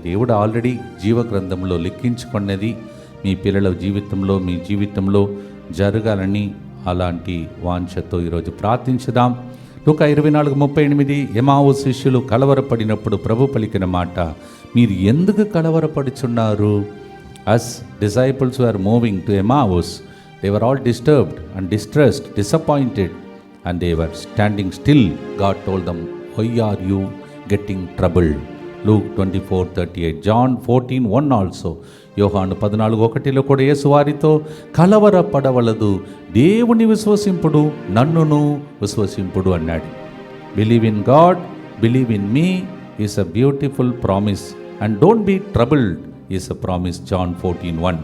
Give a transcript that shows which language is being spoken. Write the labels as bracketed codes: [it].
[te] దేవుడు ఆల్రెడీ జీవగ్రంథంలో లిఖించుకున్నది మీ పిల్లల జీవితంలో, మీ జీవితంలో జరగాలని అలాంటి వాంఛతో ఈరోజు ప్రార్థించుదాం. లూకా 24:38 ఎమావు శిష్యులు కలవరపడినప్పుడు ప్రభు పలికిన మాట, మీరు ఎందుకు కలవరపడుచున్నారు? [en] As disciples were moving to Emmaus, they were all disturbed and distressed, disappointed, and they were standing still. God told them, why are you getting troubled? Luke 24:38, John 14:1 also. [te] యోహాను 14:1 కూడా యేసు వారితో కలవరపడవలదు, దేవుని విశ్వసింపుడు, నన్నును విశ్వసింపుడు అన్నాడు. [en] Believe in God, believe in me is a beautiful promise and don't be troubled is a promise. John 14:1.